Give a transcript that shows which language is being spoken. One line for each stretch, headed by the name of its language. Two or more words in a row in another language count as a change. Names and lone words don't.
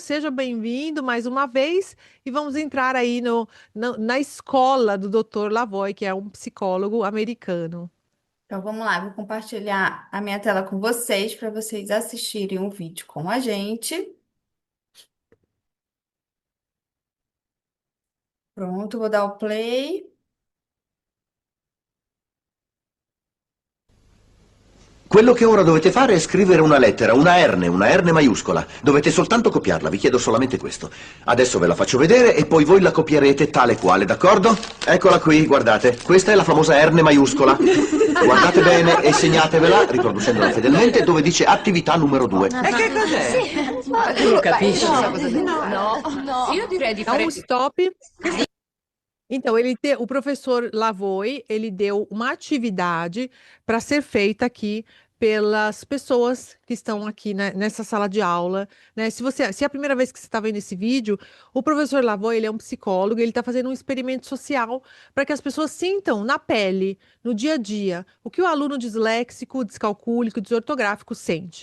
Portuguese: Seja bem-vindo mais uma vez e vamos entrar aí na escola do Dr. Lavoie, que é um psicólogo americano. Então vamos lá, vou compartilhar a minha tela com vocês para vocês assistirem o vídeo com a gente. Pronto, vou dar o play.
Italian: Quello che ora dovete fare è scrivere una R maiuscola. Dovete soltanto copiarla, vi chiedo solamente questo. Adesso ve la faccio vedere e poi voi la copierete tale quale, d'accordo? Eccola qui, guardate. Questa è la famosa R maiuscola. Guardate bene e segnatevela, riproducendola fedelmente, dove dice attività numero 2. E che cos'è? Tu lo capisci? No, no. Io direi di
Portuguese: Dá
Italian: fare...
Portuguese: um stop. Então, o professor Lavoie, ele deu uma atividade para ser feita aqui pelas pessoas que estão aqui, né, nessa sala de aula, né? Se é a primeira vez que você está vendo esse vídeo, o professor Lavoie, ele é um psicólogo, ele está fazendo um experimento social para que as pessoas sintam na pele, no dia a dia, o que o aluno disléxico, descalcúlico, desortográfico sente.